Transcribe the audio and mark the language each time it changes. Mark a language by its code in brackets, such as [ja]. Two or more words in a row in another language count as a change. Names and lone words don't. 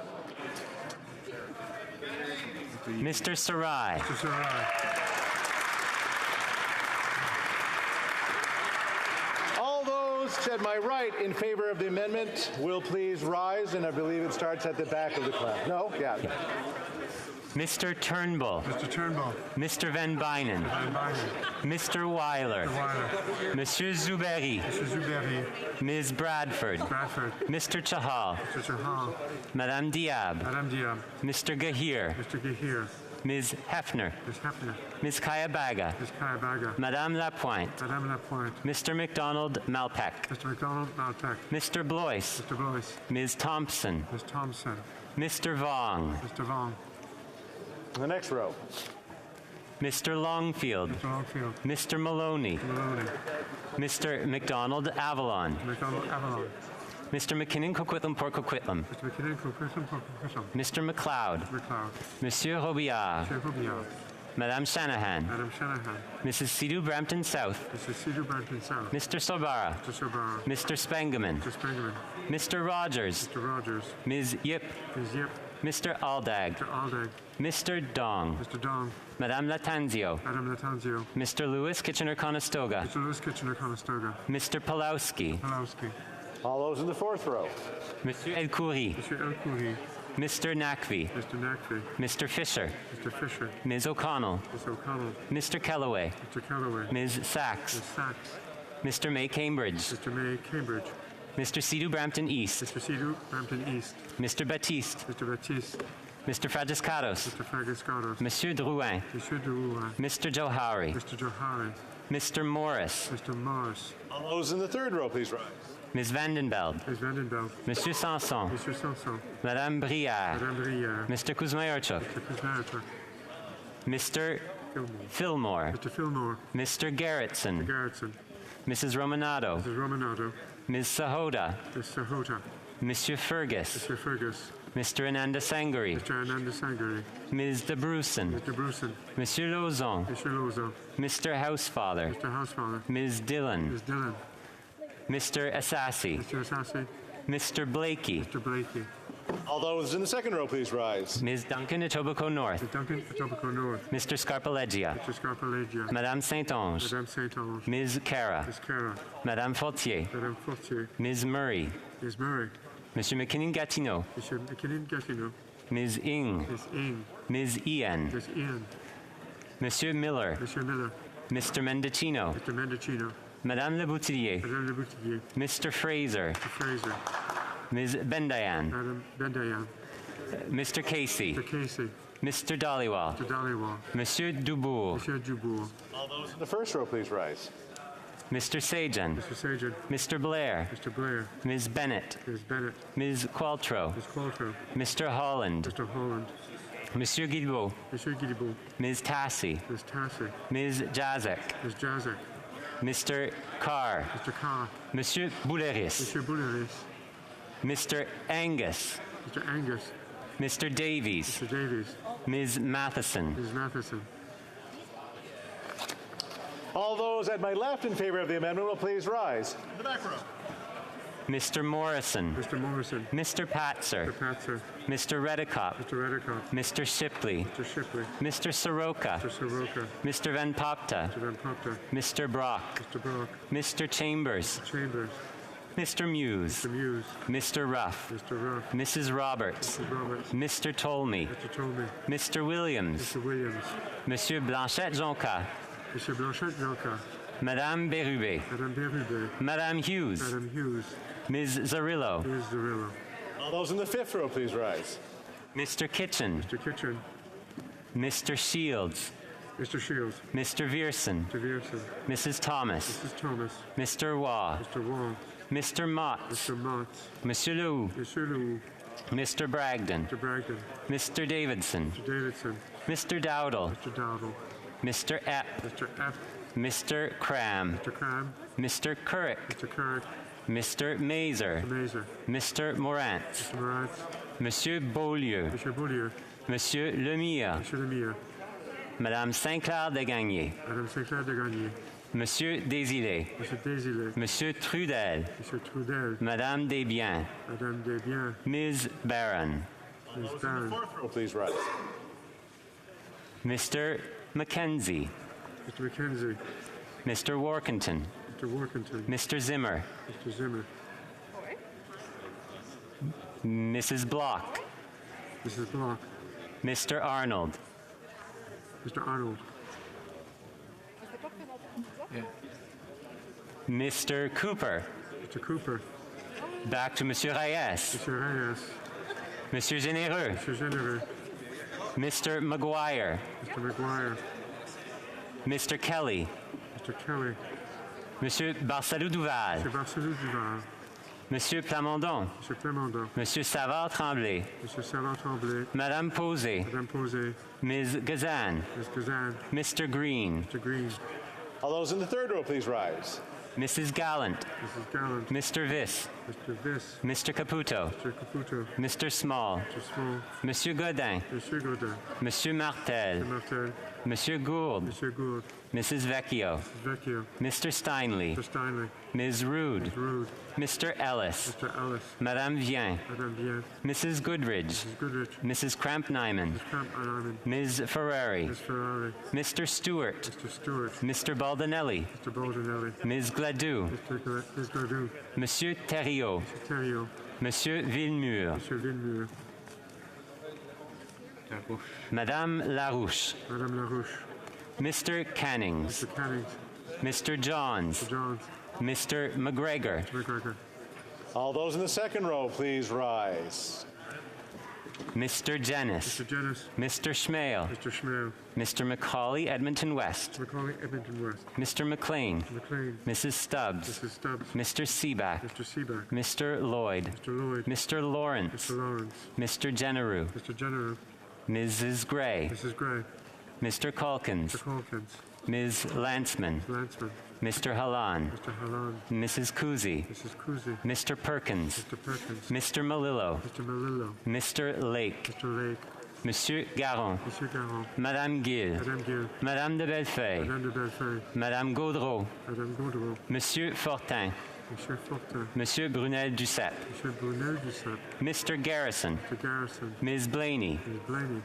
[en] Mr. Sarai. Mr. Sarai. All those to my right in favor of the amendment will please rise, and I believe it starts at the back of the class. No? Yeah. Mr. Turnbull. Mr. Turnbull. Mr. Van Bynen. Van Bynen. Mr. Weiler. Mr. Weiler. Monsieur Zuberi. Mr. Zuberi. Ms. Bradford. Bradford. Mr. Chahal. Mr. Chahal. Madame Diab. Madame Diab. Mr. Gahir. Mr. Gahir. Ms. Hefner. Ms. Hefner. Ms. Kayabaga. Ms. Kayabaga. Madame Lapointe. Madame Lapointe. Mr. McDonald Malpeck. Mr. McDonald Malpeck. Mr. Blois. Mr. Blois. Ms. Thompson. Ms. Thompson. Mr. Vong. Mr. Vong. The next row. Mr. Longfield. Mr. Longfield. Mr. Maloney. Maloney. Mr. McDonald Avalon. McDonald Avalon. Mr. McKinnon Coquitlam Port Coquitlam. Mr. McKinnon Coquitlam Port Coquitlam. Mr. McLeod. McLeod. Monsieur Robillard. Monsieur Robillard. Madame Shanahan. Madame Shanahan. Mrs. Sidhu Brampton South. Mrs. Sidhu Brampton South. Mr. Sorbara. Mr. Sorbara. Mr. Spangeman. Mr. Spangeman. Mr. Rogers. Mr. Rogers. Ms. Yip. Ms. Yip. Mr. Aldag. Mr. Aldag. Mr. Dong. Mr. Dong. Madame Latanzio. Madame Latanzio. Mr. Lewis Kitchener-Conestoga. Mr. Lewis Kitchener-Conestoga. Mr. Pulowski. Pulowski. All those in the fourth row. Monsieur El-Khoury. Monsieur El-Khoury. Mr. Nakvi. Mr. Nakvi. Mr. Fisher. Mr. Fisher. Ms. O'Connell. Ms. O'Connell. Mr. Kellaway. Mr. Callaway. Ms. Sachs. Ms. Sachs. Mr. May Cambridge. Mr. May Cambridge. Mr. Sidhu Brampton East. Mr. Sidhu Brampton East. Mr. Baptiste. Mr. Baptiste. Mr. Fragiscados. Mr. Fragiscados. Monsieur Drouin. Monsieur Drouin. Mr. Johari. Mr. Johari. Mr. Morris. Mr. Morris. All those in the third row, please rise. Ms. Vandenbeld. Ms. Vandenbeld. Monsieur Sanson. Monsieur Sanson. Madame Briard. Madame Briard. Mr. Kuzmayarchuk. Mr. Kuzmarchuk. Mr. Fillmore. Fillmore. Mr. Fillmore. Mr. Garrettson. Mr. Garrettson. Mrs. Romanado. Mrs. Romanado. Ms. Sahota. Ms. Sahota. Monsieur Fergus. Mr. Fergus. Mr. Ananda Sangari. Mr. Ananda Sangari. Ms. De Brusen. Mr. Brusen. Monsieur Lozon. Mr. Lozo. Mr. Housefather. Mr. Housefather. Ms. Dillon. Ms. Dillon. Mr. Assassi. Mr. Assassi. Mr. Blakey. Mr. Blakey. All those in the second row, please rise. Ms. Duncan Etobicoke North. Mr. Duncan Etobicoke North. Mr. Scarpaleggia. Mr. Scarpaleggia. Madame Saint-Onge. Madame Saint-Onge. Ms. Cara. Ms. Cara. Madame Fortier. Madame Fortier. Ms. Murray. Ms. Murray. Monsieur McKinnon-Gatineau. Monsieur McKinnon-Gatineau. Ms. Ing. Ms. Ing. Ms. Ian. Ms. Ian. Monsieur Miller. Monsieur Miller. Mr. Mendocino. Mr. Mendocino. Madame Le Boutillier. Madame Le Boutillier. Mr. Fraser. Mr. Fraser. Ms. Bendayan. Madame Bendayan. Mr. Casey. Mr. Casey. Mr. Dollywall. Mr. Dollywall. Monsieur Dubourg. Monsieur Dubourg. All those in the first row, please rise. Mr. Sajan. Mr. Sajan. Mr. Blair. Mr. Blair. Ms. Bennett. Ms. Bennett. Ms. Qualtrough. Ms. Qualtrough. Mr. Holland. Mr. Holland. Monsieur Guilbeault. Monsieur Guilbeault. Ms. Tassi. Ms. Tassi. Ms. Jazek. Ms. Jazek. Mr. Carr. Mr. Carr. Monsieur Bouleris. Monsieur Bouleris. Mr. Angus. Mr. Angus. Mr. Davies. Mr. Davies. Ms. Matheson. Ms. Matheson. All those at my left in favor of the amendment will please rise. In the back row. Mr. Morrison. Mr. Morrison. Mr. Patzer. Mr. Patzer. Mr. Redicott. Mr. Redicott. Mr. Shipley. Mr. Shipley. Mr. Soroka. Mr. Soroka. Mr. Van Popta. Mr. Van Popta. Mr. Brock. Mr. Brock. Mr. Chambers. Mr. Chambers. Mr. Muse. Mr. Muse. Mr. Ruff. Mr. Ruff. Mrs. Roberts. Mr. Roberts. Mr. Tolmie. Mr. Tolmie. Mr. Williams. Mr. Williams. Monsieur Blanchette-Jonca. Monsieur Blanchette-Jonca. Madame Berube. Madame Berube. Madame Hughes. Madame Hughes. Ms. Zarillo. Ms. Zarillo. All those in the fifth row, please rise. Mr. Kitchen. Mr. Kitchen. Mr. Shields. Mr. Shields. Mr. Vierson. Mr. Vierson. Mrs. Thomas. Mrs. Thomas. Mr. Waugh. Mr. Wong. Mr. Mott. Mr. Mott. Monsieur Lew. Monsieur Lew. Mr. Bragdon. Mr. Bragdon. Mr. Davidson. Mr. Davidson. Mr. Dowdle. Mr. Dowdle. Mr. Epp. Mr. Epp. Mr. Cram. Mr. Cram. Mr. Currick. Mr. Currick. Mr. Mazer. Mr. Mazer. Mr. Morantz. Mr. Morantz. Monsieur Beaulieu. Monsieur Beaulieu. Monsieur Lemire. Monsieur Lemire. Madame Saint-Clair de Gagné. Madame Saint-Clair de Gagné. Monsieur Désilé. Monsieur Désilé. Monsieur Trudel. Monsieur Trudel. Madame Desbiens. Madame Desbiens. Ms. Barron. Ms. Barron. Please rise. Mr. Mackenzie. Mr. Mackenzie. Mr. Workington. Mr. Workington. Mr. Zimmer. Mr. Zimmer. Mrs. Block. Mrs. Block. Mr. Arnold. Mr. Arnold. Mr. Cooper. Mr. Cooper. Back to Monsieur Reyes. Mr. Reyes. Monsieur Généreux. Mr. Généreux. Mr. McGuire. Mr. McGuire. Mr. Kelly. Mr. Kelly. Monsieur Barcelou Duval. Mr. Barcelou Duval. Monsieur Plamondon, Monsieur Plamondon, Monsieur Savard-Tremblay, Monsieur Savard-Tremblay, Madame Posey, Madame Posey, Ms. Gazan, Ms. Gazan, Mr. Green, Mr. Green, All those in the third row, please rise. Mrs. Gallant, Mrs. Gallant, Mr. Viss, Mr. Viss, Mr. Caputo, Mr. Caputo, Mr. Small, Mr. Small, Monsieur Godin, Monsieur Godin, Monsieur Martel, Mr. Martel, Monsieur Gould, Monsieur Gould, Mrs. Vecchio, Mrs. Vecchio, Mr. Steinley, Mr. Steinley, Ms. Rude, Ms. Rude, Mr. Ellis, Mr. Ellis, Madame Vien, Madame Bien, Mrs. Goodridge, Mrs. Goodrich, Mrs. Kramp-Nyman, Ms. Camp-Nyman, Ms. Ferrari, Ms. Ferrari, Mr. Stewart, Mr. Stewart, Mr. Baldinelli, Mr. Baldinelli, Ms. Gladue, Ms. Gladue, Monsieur Thériault, Mr. Thériault, Monsieur Villemur, Monsieur Villemur, Madame Larouche, Madame Larouche, Mr. Cannings, Mr. Cannings, Mr. Johns, Mr. Johns, Mr. McGregor, Mr. McGregor, All those in the second row, please rise. Mr. Jennis, Mr. Jennis, Mr. Schmale, Mr. Schmale, Mr. Macaulay, Edmonton West, Macaulay, Edmonton West, Mr. McLean, McLean, Mrs. Stubbs, Mrs. Stubbs, Mr. Seaback, Mr. Seaback, Mr. Lloyd, Mr. Lloyd, Mr. Lawrence, Mr. Lawrence, Mr. Genereux, Mr. General, Mrs. Gray, Mrs. Gray, Mr. Calkins, Mr. Calkins, Ms. Lanceman, Lanceman, Mr. Halan, Mr. Halan, Mrs. Kuzi, Mrs. Kuzi, Mr. Perkins, Mr. Perkins, Mr. Malillo, Mr. Malillo, Mr. Lake, Mr. Lake, Monsieur Garon, Monsieur Garon, Madame Gill, Madame Gill, Madame de Bellefeuille, Madame de Bellefeuille, Madame Gaudreau, Madame Gaudreau, Monsieur Fortin, Monsieur Fortin, Monsieur Brunel-Duceppe, Monsieur Brunel Duceppe, Mr. Garrison, Mr. Garrison, Ms. Blaney, Ms. Blaney,